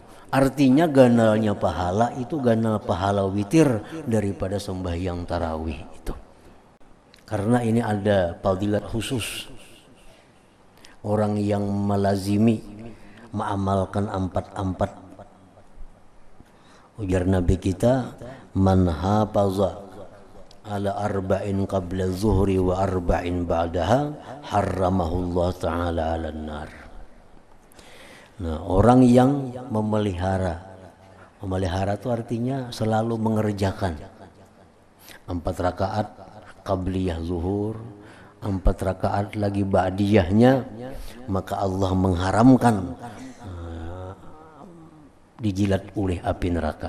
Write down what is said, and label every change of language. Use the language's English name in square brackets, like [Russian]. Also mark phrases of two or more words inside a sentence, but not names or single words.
[Banjar] Artinya ganalnya pahala itu ganal pahala witir daripada sembahyang tarawih itu. Karena ini ada fadilat khusus. Orang yang melazimi, mengamalkan 4 ujar Nabi kita, [Arabic] من حافظ على أربع قبل الظهر وأربع بعدها حرمه الله تعالى على النار. [Indonesian] Nah, orang yang memelihara itu artinya selalu mengerjakan 4 rakaat qabliyah zuhur, 4 rakaat lagi ba'diyahnya, maka Allah mengharamkan dijilat oleh api neraka.